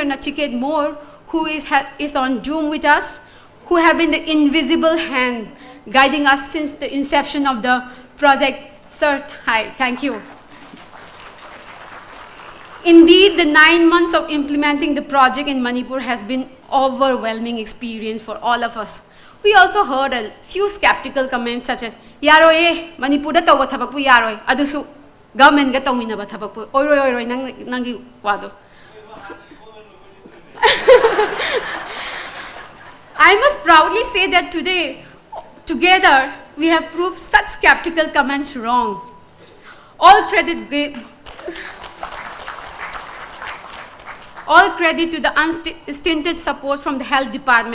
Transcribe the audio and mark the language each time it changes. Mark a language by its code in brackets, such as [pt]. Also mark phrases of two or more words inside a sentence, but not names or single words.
[en] Nachiket Moore, who is on Zoom with us, who have been the invisible hand guiding us since the inception of the project. Sir, hi, thank you. Indeed, the 9 months of implementing the project in Manipur has been overwhelming experience for all of us. We also heard a few skeptical comments such as, [mni] "Yaro Manipur da tawa thabak pu yaroi, adusu government ga tawmina ba thabak pu oiroi nangi wado." [en] I must proudly say that today, together, we have proved such skeptical comments wrong. All credit to the unstinted support from the Health Department.